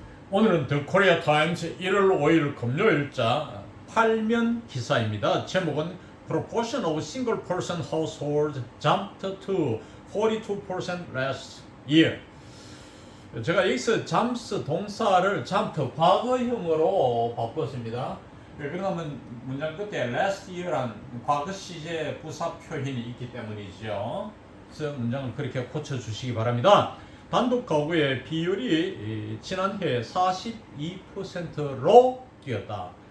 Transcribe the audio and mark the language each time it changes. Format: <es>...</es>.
<ko>오늘은 더 코리아 타임즈 1월 5일 금요일자 8면 기사입니다. 제목은</ko> <en>Proportion of single person household jumped to 42% last year.</en> <ko>제가 여기서 jumps 동사를 jump 과거형으로 바꿨습니다. 그러면 문장 끝에</ko> <en>last year</en> <ko>란 과거 시제 부사 표현이 있기 때문이죠. 그래서 문장을 그렇게 고쳐주시기 바랍니다. 단독 가구의 비율이 지난해 42%로 뛰었다.</ko>